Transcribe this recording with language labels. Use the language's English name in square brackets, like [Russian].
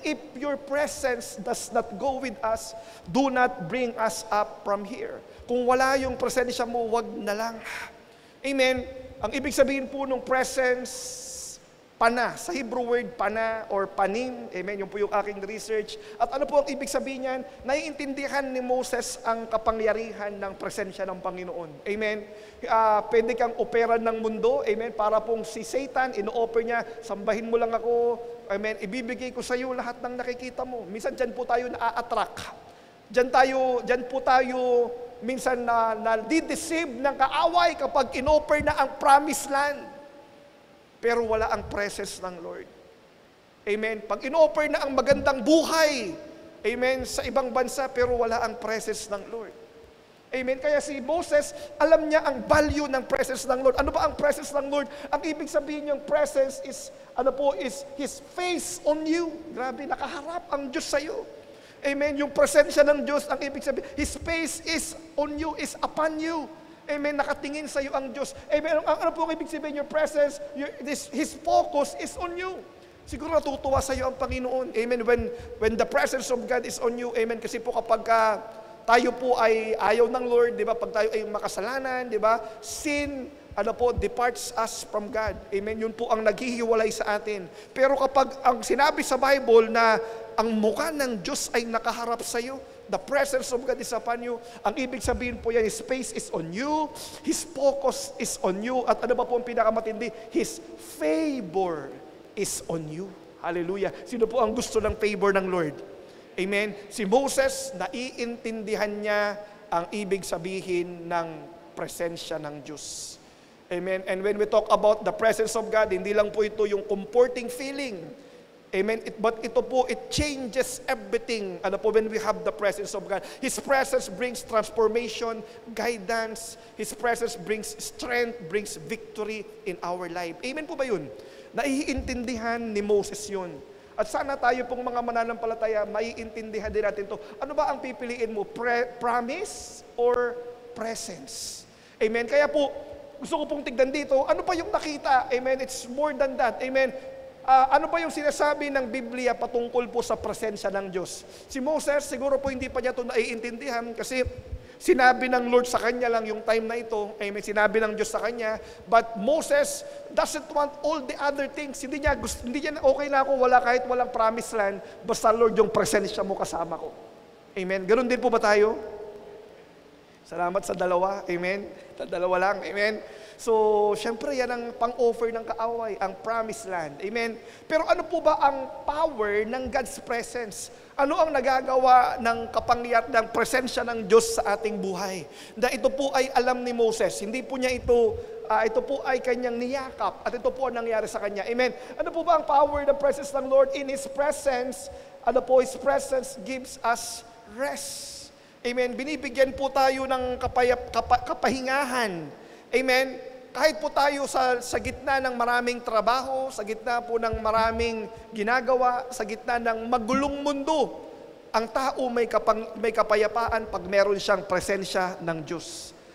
[English] If your presence does not go with us, do not bring us up from here. [Filipino] Kung wala yung presensya mo, wag na lang. Amen. Ang ibig sabihin po ng presence, pana. Sa Hebrew word, pana or panim. Amen. Yung po yung aking research. At ano po ang ibig sabihin niyan? Naiintindihan ni Moses ang kapangyarihan ng presensya ng Panginoon. Amen. Pwede kang operan ng mundo. Amen. Para pong si Satan, ino-offer niya, sambahin mo lang ako. Amen. Ibibigay ko sa iyo lahat ng nakikita mo. Minsan dyan po tayo na-attract. Dyan po tayo minsan na di-deceive ng kaaway kapag in-offer na ang promised land. Pero wala ang presence ng Lord. Amen. Pag in-offer na ang magandang buhay, amen, sa ibang bansa, pero wala ang presence ng Lord. Amen. Kaya si Moses, alam niya ang value ng presence ng Lord. Ano ba ang presence ng Lord? Ang ibig sabihin niyang [English] presence is, is His face on you. [Filipino] Grabe, nakaharap ang Diyos sa iyo. Amen. Yung presensya ng Diyos, ang ibig sabihin, [English] His face is on you, is upon you. [Filipino] Amen, nakatingin sa iyo ang Diyos. Amen, ano po ang ibig sabihin? [English] Your presence, His focus is on you. [Filipino] Siguro natutuwa sa iyo ang Panginoon. [English] Amen, when the presence of God is on you. [Filipino] Amen, kasi po kapag tayo po ay ayaw ng Lord, di ba? Pag tayo ay makasalanan, di ba? [English] Sin, departs us from God. [Filipino] Amen, yun po ang naghihiwalay sa atin. Pero kapag ang sinabi sa Bible na ang mukha ng Diyos ay nakaharap sa iyo, [English] the presence of God is upon you. [Filipino] Ang ibig sabihin po yan, [English] His face is on you, [Filipino] His focus is on you, at ano ba po ang pinakamatindi? [English] His favor is on you. Hallelujah. [Filipino] Sino po ang gusto ng favor ng Lord? Amen. Si Moses, naiintindihan niya ang ibig sabihin ng presensya ng Diyos. Amen. [English] And when we talk about the presence of God, [Filipino] hindi lang po ito yung [English] comforting feeling. Amen. But [Filipino] ito po, [English] it changes everything. When we have the presence of God. His presence brings transformation, guidance. His presence brings strength, brings victory in our life. [Filipino] Amen po ba yun? Naiintindihan ni Moses yun. At sana tayo pong mga mananampalataya, maiintindihan din natin to. Ano ba ang pipiliin mo? [English] Promise or presence? [Filipino] Amen. Kaya po, gusto ko pong tignan dito, ano pa yung nakita? Amen. [English] It's more than that. [Filipino] Amen. Ano ba yung sinasabi ng Biblia patungkol po sa presensya ng Diyos? Si Moses, siguro po hindi pa niya ito naiintindihan kasi Sinabi ng Lord sa kanya lang yung time na ito. Amen. Sinabi ng Diyos sa kanya. [English] But Moses doesn't want all the other things. [Filipino] Hindi niya okay na ako, kahit walang promised land. Basta Lord, yung presensya mo kasama ko. Amen. Ganun din po ba tayo? Salamat sa dalawa. Amen. Sa dalawa lang. Amen. So, syempre yan ang pang-offer ng kaaway, ang promised land. Amen. Pero ano po ba ang power ng God's presence? Ano ang nagagawa ng kapangyarihan ng presensya ng Diyos sa ating buhay? Dahil ito po ay alam ni Moses. Hindi po niya ito po ay kanyang niyakap at ito po ang nangyari sa kanya. Amen. Ano po ba ang power ng presence ng Lord? [English] In His presence, His presence gives us rest. Amen. [Filipino] Binibigyan po tayo ng kapahingahan. Amen. Kahit po tayo sa gitna ng maraming trabaho, sa gitna po ng maraming ginagawa, sa gitna ng magulong mundo, ang tao may kapayapaan pag meron siyang presensya ng Diyos.